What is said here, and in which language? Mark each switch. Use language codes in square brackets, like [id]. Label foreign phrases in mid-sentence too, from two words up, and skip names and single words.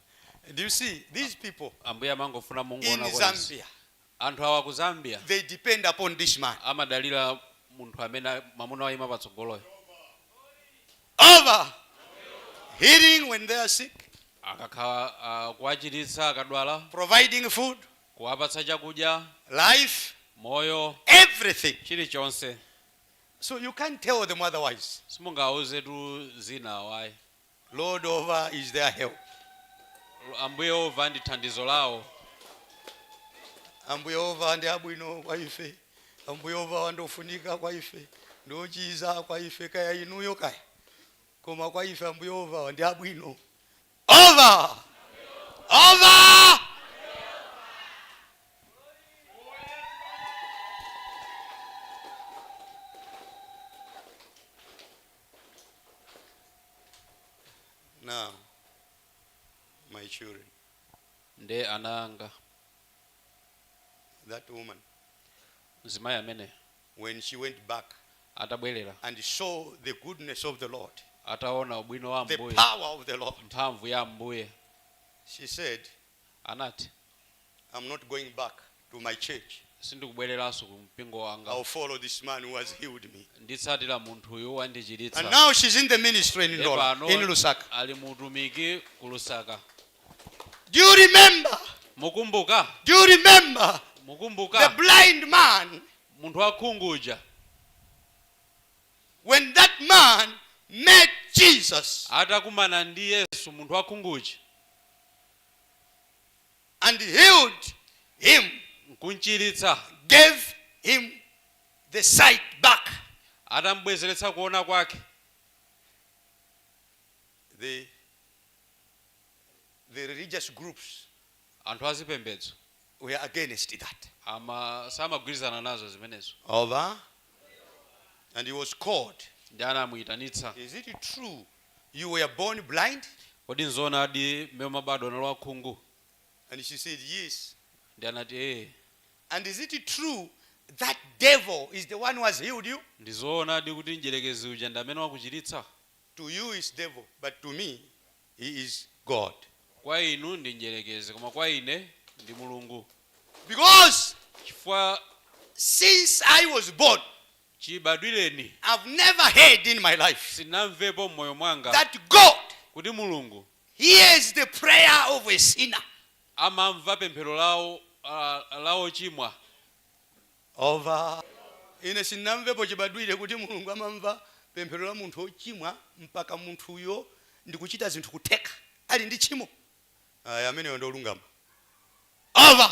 [en] Do you see these people [ny] ambuye amangofuna mungu [en] in [ny] ona Zambia? anthu awa ku Zambia [en] They depend upon this man. [ny] amadalira munthu amene mamuna wayima patsogoloyo [en] Over healing when they are sick, [ny] akakhala kuwachiritsa akadwala, [en] providing food, [ny] kuwapatsa chakudya, [en] life, [ny] moyo, [en] everything. [ny] chilichonse. [en] So you can't tell them otherwise. [ny] Simungawuze tu zina wayi. [en] Lord over is their help. [ny] Ambuye over ndi thandizo lawo. Ambuye over ndi abwino kwa ife. Ambuye over ndofunika kwa ife. Ndochiza kwa ife kaya inuyo kaya. Koma kwa ife ambuye over ndi abwino. [en] Over! Over! Now, my children, [ny] Nde ananga [en] that woman, [ny] mzimayi amene [en] when she went back [ny] atabwerera [en] and saw the goodness of the Lord, [ny] ataona ubwino wa [en] the [ny] Ambuye, [en] power of the Lord, [ny] mphamvu ya Ambuye, [en] she said, [ny] anati [en] I'm not going back to my church. [ny] sindikubwereranso ku mpingo wanga, [en] I'll follow this man who has healed me. [ny] nditsatira munthu uyu wandichiritsa. [en] And now she's in the ministry in Lusaka. [ny] Ali mutumiki ku Lusaka. [en] Do you remember? [ny] Mukumbuka? [en] Do you remember the [ny] Mukumbuka [en] blind man? [ny] munthu wakhungu uja [en] When that man met Jesus [ny] atakumana ndi Yesu, munthu wakhungu uja [en] and healed him, [ny] nkumchiritsa, [en] gave him the sight back. [ny] atambwezeretsa kuona kwake. [en] The religious groups [ny] Anthu azipembedzo [en] were against that. [ny] samagwirizana nazo zimenezo. [en] Over. And he was called. [ny] Ndi anamuyitanitsa. [en] Is it true you were born blind? [ny] Kodi nzoona adi mmene mabadwa nalo wakhungu? [en] And she said, yes. [ny] Ndi anati [en] And is it true that devil is the one who has healed you? [ny] ndizoona adi kuti njelekezi uja ndi amene wakuchiritsa? [en] To you is devil, but to me he is God. [ny] Kwa inu ndi njelekezi, koma kwa ine ndi Mulungu. [en] Because [ny] Chifukwa [en] since I was born, [ny] chibadwireni [en] I've never heard in my life [ny] sinamvepo mmoyo mwanga [en] that God [ny] kuti Mulungu [en] hears the prayer of a sinner. [ny] amamva pemphero lawo chimwa. [en] Over. [ny] Ine sinamvepo chibadwire kuti Mulungu amamva pemphero la munthu ochimwa mpaka munthuyo ndikuchita zinthu kuteka ali ndi chimo. Amene ndo olungama. [en] Over.